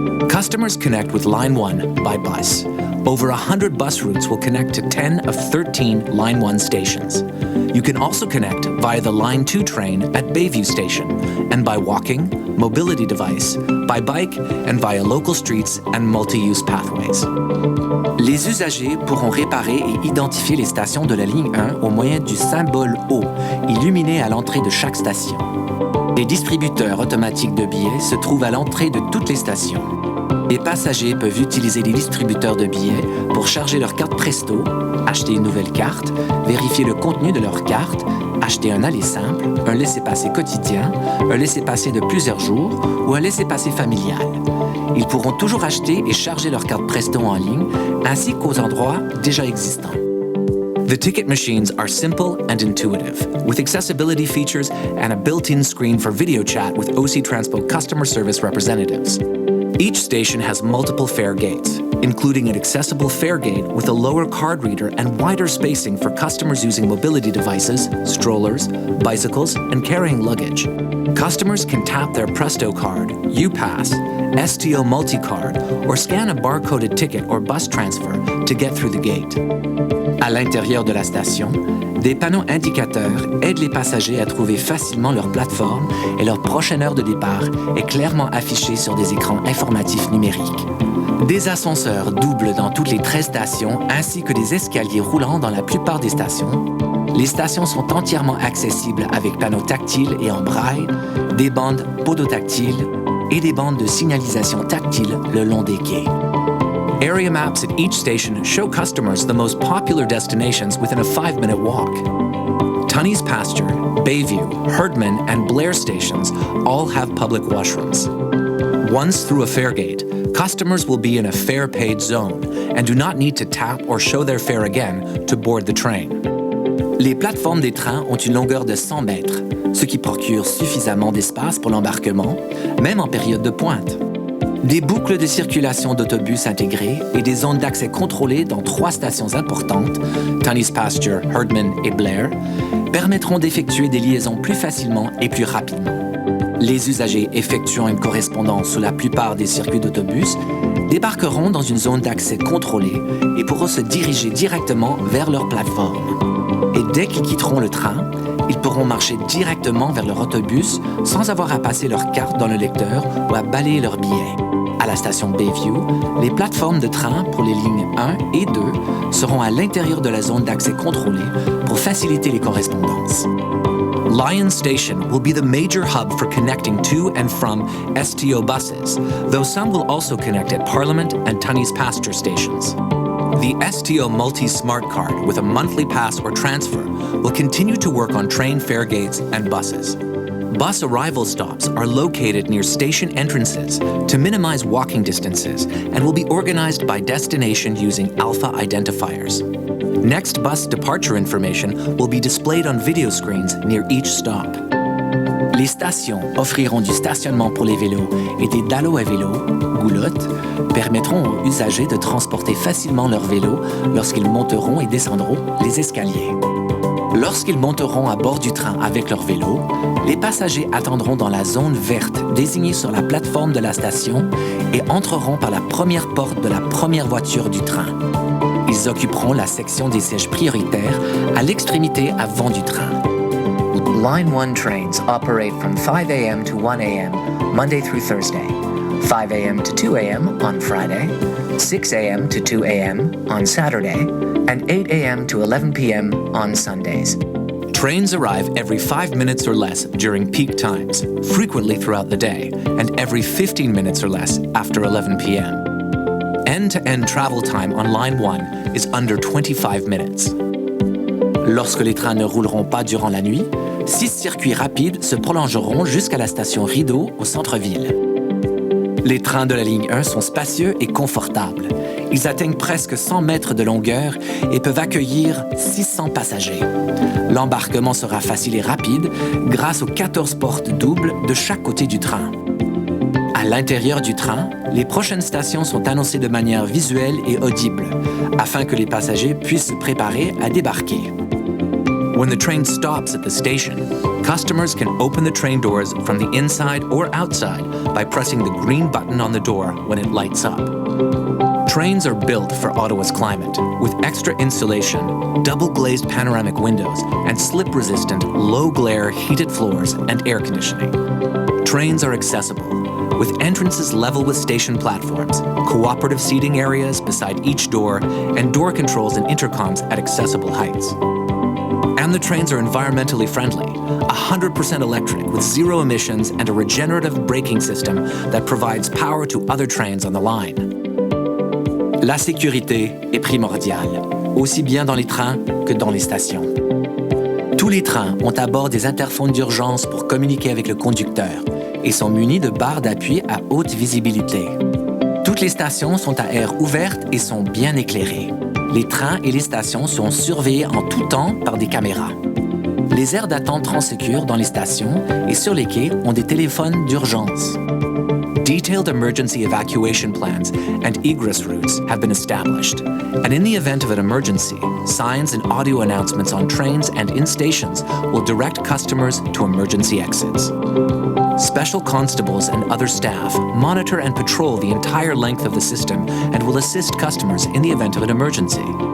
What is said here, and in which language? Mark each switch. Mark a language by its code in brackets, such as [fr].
[en] Customers connect with Line 1 by bus. Over 100 bus routes will connect to 10 of 13 Line 1 stations. You can also connect via the Line 2 train at Bayview Station, and by walking, mobility device, by bike, and via local streets and multi-use pathways. [fr] Les usagers pourront réparer et identifier les stations de la ligne 1 au moyen du symbole O, illuminé à l'entrée de chaque station. Les distributeurs automatiques de billets se trouvent à l'entrée de toutes les stations. Les passagers peuvent utiliser les distributeurs de billets pour charger leur carte Presto, acheter une nouvelle carte, vérifier le contenu de leur carte, acheter un aller simple, un laissez-passer quotidien, un laissez-passer de plusieurs jours ou un laissez-passer familial. Ils pourront toujours acheter et charger leur carte Presto en ligne, ainsi qu'aux endroits déjà existants. [en] The ticket machines are simple and intuitive, with accessibility features and a built-in screen for video chat with OC Transpo customer service representatives. Each station has multiple fare gates, including an accessible fare gate with a lower card reader and wider spacing for customers using mobility devices, strollers, bicycles, and carrying luggage. Customers can tap their Presto card, UPass, STO multi-card, or scan a barcoded ticket or bus transfer to get through the gate. [fr] À l'intérieur de la station, des panneaux indicateurs aident les passagers à trouver facilement leur plateforme et leur prochaine heure de départ est clairement affichée sur des écrans informatifs numériques. Des ascenseurs doublent dans toutes les 13 stations ainsi que des escaliers roulants dans la plupart des stations. Les stations sont entièrement accessibles avec panneaux tactiles et en braille, des bandes podotactiles et des bandes de signalisation tactile le long des quais. [en] Area maps at each station show customers the most popular destinations within a 5-minute walk. Tunney's Pasture, Bayview, Herdman, and Blair stations all have public washrooms. Once through a fare gate, customers will be in a fare-paid zone and do not need to tap or show their fare again to board the train. [fr] Les plateformes des trains ont une longueur de 100 mètres, ce qui procure suffisamment d'espace pour l'embarquement, même en période de pointe. Des boucles de circulation d'autobus intégrées et des zones d'accès contrôlées dans 3 stations importantes, Tunney's Pasture, Herdman et Blair, permettront d'effectuer des liaisons plus facilement et plus rapidement. Les usagers effectuant une correspondance sur la plupart des circuits d'autobus débarqueront dans une zone d'accès contrôlée et pourront se diriger directement vers leur plateforme. Et dès qu'ils quitteront le train, ils pourront marcher directement vers leur autobus sans avoir à passer leur carte dans le lecteur ou à balayer leur billet. À la station Bayview, les plateformes de train pour les lignes 1 et 2 seront à l'intérieur de la zone d'accès contrôlée pour faciliter les correspondances. [en] Lion Station will be the major hub for connecting to and from STO buses, though some will also connect at Parliament and Tunney's Pasture stations. The STO Multi-Smart Card with a monthly pass or transfer will continue to work on train fare gates and buses. Bus arrival stops are located near station entrances to minimize walking distances and will be organized by destination using alpha identifiers. Next bus departure information will be displayed on video screens near each stop. [fr] Les stations offriront du stationnement pour les vélos et des dallos à vélo, goulottes, permettront aux usagers de transporter facilement leurs vélos lorsqu'ils monteront et descendront les escaliers. Lorsqu'ils monteront à bord du train avec leur vélo, les passagers attendront dans la zone verte désignée sur la plateforme de la station et entreront par la première porte de la première voiture du train. Ils occuperont la section des sièges prioritaires à l'extrémité avant du train. [en] Line 1 trains operate from 5 a.m. to 1 a.m. Monday through Thursday, 5 a.m. to 2 a.m. on Friday, 6 a.m. to 2 a.m. on Saturday, and 8 a.m. to 11 p.m. on Sundays. Trains arrive every 5 minutes or less during peak times, frequently throughout the day, and every 15 minutes or less after 11 p.m. End-to-end travel time on Line 1 is under 25 minutes. [fr] Lorsque les trains ne rouleront pas durant la nuit, 6 circuits rapides se prolongeront jusqu'à la station Rideau au centre-ville. Les trains de la ligne 1 sont spacieux et confortables. Ils atteignent presque 100 mètres de longueur et peuvent accueillir 600 passagers. L'embarquement sera facile et rapide grâce aux 14 portes doubles de chaque côté du train. À l'intérieur du train, les prochaines stations sont annoncées de manière visuelle et audible, afin que les passagers puissent se préparer à débarquer. [en] When the train stops at the station, customers can open the train doors from the inside or outside by pressing the green button on the door when it lights up. Trains are built for Ottawa's climate, with extra insulation, double-glazed panoramic windows, and slip-resistant, low-glare heated floors and air conditioning. Trains are accessible, with entrances level with station platforms, cooperative seating areas beside each door, and door controls and intercoms at accessible heights. And the trains are environmentally friendly, 100% electric with zero emissions and a regenerative braking system that provides power to other trains on the line. [fr] La sécurité est primordiale, aussi bien dans les trains que dans les stations. Tous les trains ont à bord des interphones d'urgence pour communiquer avec le conducteur et sont munis de barres d'appui à haute visibilité. Toutes les stations sont à air ouverte et sont bien éclairées. Les trains et les stations sont surveillés en tout temps par des caméras. Les aires d'attente Transecure dans les stations et sur les quais ont des téléphones d'urgence. [en] Detailed emergency evacuation plans and egress routes have been established, and in the event of an emergency, signs and audio announcements on trains and in stations will direct customers to emergency exits. Special constables and other staff monitor and patrol the entire length of the system and will assist customers in the event of an emergency.